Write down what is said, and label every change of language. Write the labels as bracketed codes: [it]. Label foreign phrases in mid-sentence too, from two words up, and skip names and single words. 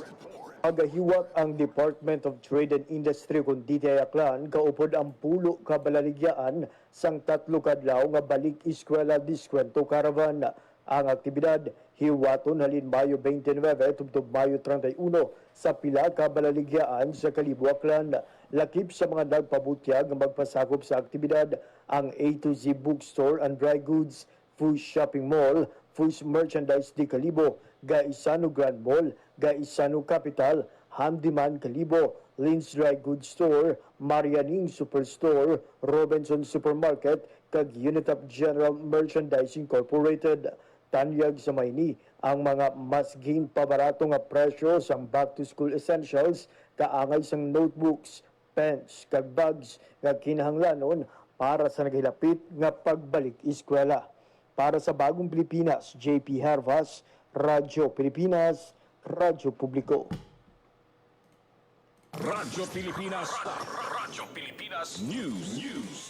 [hil] Agahiwat ang Department of Trade and Industry kung DTI Aklan kaupod ang pulo ka balaligyaan sang 3 ka adlaw nga balik eskwela diskwento caravan. Ang aktibidad hiwaton halin Mayo 29 tubtob Mayo 31 sa pila ka balaligyaan sa Kalibo Aklan. Lakip sa mga nagpabutyag nga magpasakop sa aktibidad ang A to Z Bookstore and Dry Goods, Foods Shopping Mall, Foods Merchandise di Kalibo, Gaisano Grand Mall, Gaisano Capital, Handyman Kalibo, Lynn's Dry Goods Store, Marianing Superstore, Robinson Supermarket, kag Unitap General Merchandise Incorporated. Tanyag sa Mayni ang mga mas pabarato nga presyo sa [en] back-to-school essentials [hil] kaangay sang notebooks, pens, kag bags nga kinahanglanon para sa naghilapit nga pagbalik eskwela. Para sa Bagong Pilipinas, JP Hervas, Radyo Pilipinas, Radyo Publiko. Radyo Pilipinas. Radyo Pilipinas News.